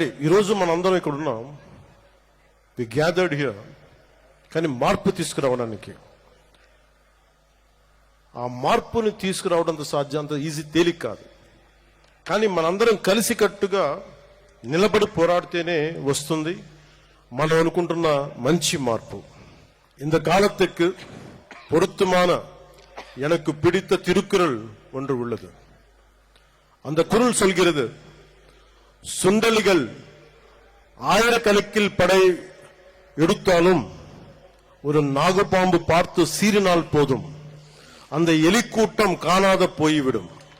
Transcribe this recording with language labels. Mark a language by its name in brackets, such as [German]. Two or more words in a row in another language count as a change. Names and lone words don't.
[Telugu] ఈరోజు మనందరం ఇక్కడ ఉన్నాం, [English] we gathered here, [Telugu] కానీ మార్పు తీసుకురావడానికి, ఆ మార్పుని తీసుకురావడంతో సాధ్యం, అంత ఈజీ తేలిక కాదు. కానీ మనందరం కలిసికట్టుగా నిలబడి పోరాడితేనే వస్తుంది మనం అనుకుంటున్న మంచి మార్పు. [Tamil] இந்த காலத்துக்கு பொருத்தமான எனக்கு பிடித்த திருக்குறள் ஒன்று உள்ளது. அந்த குறள் சொல்கிறது, சுண்டலிகள் ஆயிரக்கணக்கில் படை எடுத்தாலும் ஒரு நாகப்பாம்பு பார்த்து சீறினால் போதும், அந்த எலிக்கூட்டம் காணாத போய்விடும்.